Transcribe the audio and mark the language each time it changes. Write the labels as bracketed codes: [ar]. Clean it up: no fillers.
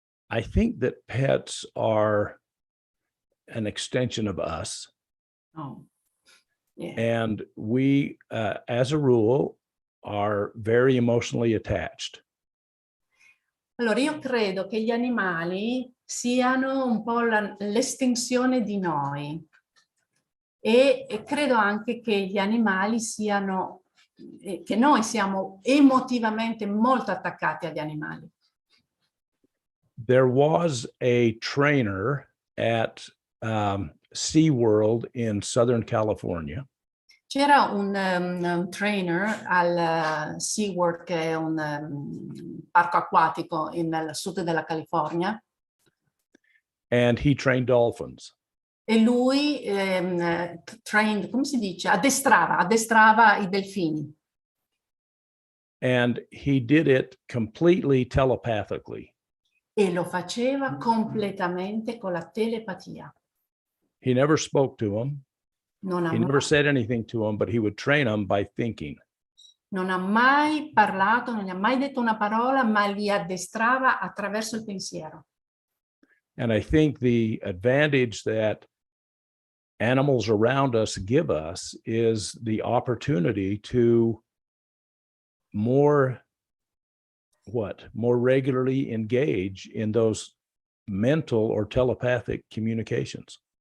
[en] I think that pets are an extension of us. Oh, yeah. And we, as a rule, are very emotionally attached. [it] Allora, io credo che gli animali siano un po' l'estensione di noi e credo anche che gli animali siano, che noi siamo emotivamente molto attaccati agli animali. [en] There was a trainer at SeaWorld in Southern California. [it] C'era un trainer al SeaWorld, che è un parco acquatico nel sud della California. [en] And he trained dolphins. [it] E lui [en] trained, [it] come si dice? Addestrava i delfini. [en] And he did it completely telepathically. [it] E lo faceva completamente con la telepatia. [en] He never spoke to them. [it] Non ha, [en] He never said anything to them, but he would train them by thinking. [it] non ha mai parlato, non gli ha mai detto una parola, ma li addestrava attraverso il pensiero. [en] And I think the advantage that animals around us give us is the opportunity to more regularly engage in those mental or telepathic communications.